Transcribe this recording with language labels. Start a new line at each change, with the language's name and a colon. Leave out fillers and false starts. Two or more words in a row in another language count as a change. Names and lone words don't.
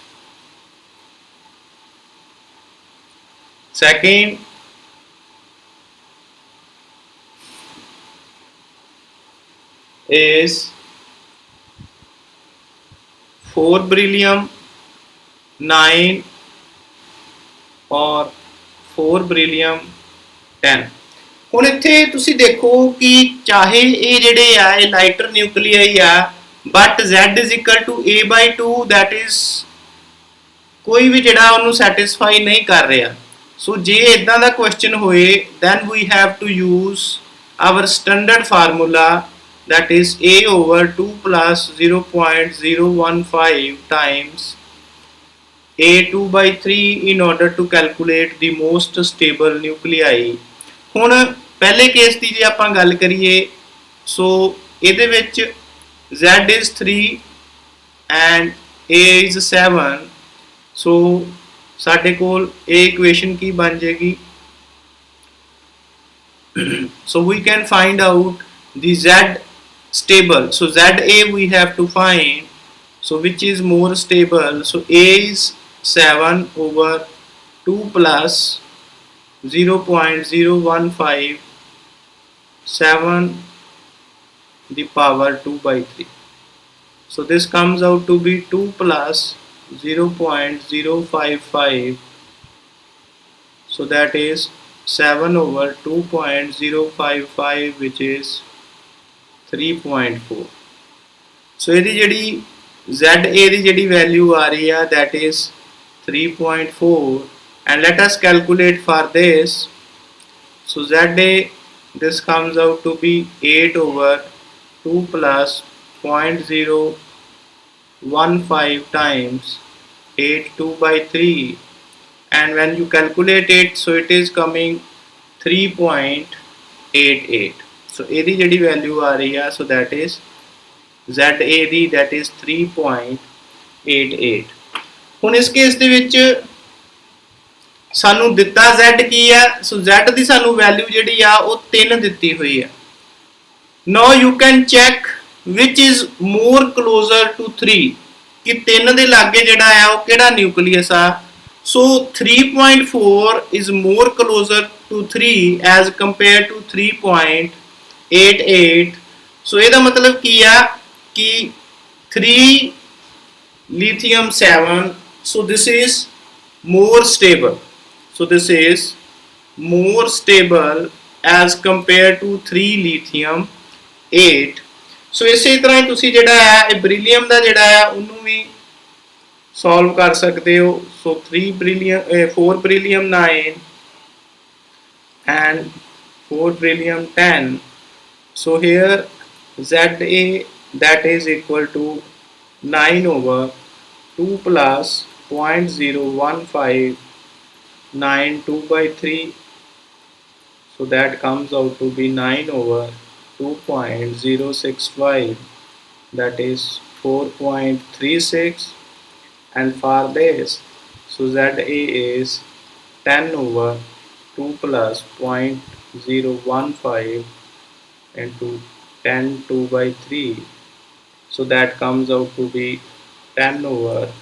English: Second is 4 beryllium 9 or 4 beryllium 10.
Punjabi: ਹੁਣ ਇੱਥੇ ਤੁਸੀਂ ਦੇਖੋ ਕਿ ਚਾਹੇ ਇਹ ਜਿਹੜੇ ਆ ਇਹ ਲਾਈਟਰ ਨਿਊਕਲੀਆਈ ਆ,
English: but Z is equal to A by 2, that is
Punjabi: ਕੋਈ ਵੀ ਜਿਹੜਾ ਉਹਨੂੰ ਸੈਟੀਸਫਾਈ ਨਹੀਂ ਕਰ ਰਿਹਾ. ਸੋ ਜੇ ਇਦਾਂ ਦਾ ਕੁਐਸਚਨ ਹੋਏ,
English: then we have to use our standard formula, that is A over 2 plus 0.015 times A 2 by 3 in order to calculate the most stable nuclei.
Punjabi: ਹੁਣ ਪਹਿਲੇ ਕੇਸ ਦੀ ਜੇ ਆਪਾਂ ਗੱਲ ਕਰੀਏ ਸੋ ਇਹਦੇ ਵਿੱਚ
English: z is 3 and a is 7
Punjabi: ਸੋ ਸਾਡੇ ਕੋਲ ਇਹ ਇਕੁਏਸ਼ਨ ਕੀ ਬਣ ਜਾਏਗੀ
English: so we can find out the z stable so za we have to find so which is more stable so a is 7 over 2 plus 0.015 7 the power 2 by 3 so this comes out to be 2 plus 0.055 so that is 7 over 2.055 which is 3.4 so
Punjabi: ਇਹਦੀ ਜਿਹੜੀ ZA ਦੀ ਜਿਹੜੀ value ਆ ਰਹੀ ਆ
English: that is 3.4 and let us calculate for this so ZA this comes out to be 8 over 2 plus 0.015 times 8 2 by 3 and when you calculate it so it is coming 3.88 so
Punjabi: ਇਹਦੀ ਜਿਹੜੀ value ਆ ਰਹੀ ਆ
English: so that is ZA ਦੀ that is
Punjabi: 3.88 ਹੁਣ ਇਸ ਕੇਸ ਦੇ ਵਿੱਚ ਸਾਨੂੰ ਦਿੱਤਾ Z ਕੀ ਆ ਸੋ Z ਦੀ ਸਾਨੂੰ ਵੈਲਿਊ ਜਿਹੜੀ ਆ ਉਹ 3 ਦਿੱਤੀ ਹੋਈ ਆ
English: now you can check which is more closer to 3
Punjabi: ਕਿ 3 ਦੇ ਲਾਗੇ ਜਿਹੜਾ ਆ ਉਹ ਕਿਹੜਾ ਨਿਊਕਲੀਅਸ ਆ
English: so 3.4 is more closer to 3 as compared to 3.88 so
Punjabi: ਇਹਦਾ ਮਤਲਬ ਕੀ ਆ ਕਿ
English: 3 lithium 7 so this is more stable so this is more stable as compared to 3 lithium 8 so
Punjabi: ਇਸੇ ਤਰ੍ਹਾਂ ਹੀ ਤੁਸੀਂ ਜਿਹੜਾ ਹੈ ਇਹ ਬਰੀਲੀਅਮ ਦਾ ਜਿਹੜਾ ਹੈ ਉਹਨੂੰ ਵੀ ਸੋਲਵ ਕਰ ਸਕਦੇ ਹੋ
English: so 4 beryllium 9 and 4 beryllium 10 so here ZA that is equal to 9 over 2 plus 0.015 2 by 3 so that comes out to be 9 over 2.065 that is 4.36 and for this so ZA is 10 over 2 plus 0.015 into 10 2 by 3 so that comes out to be 10 over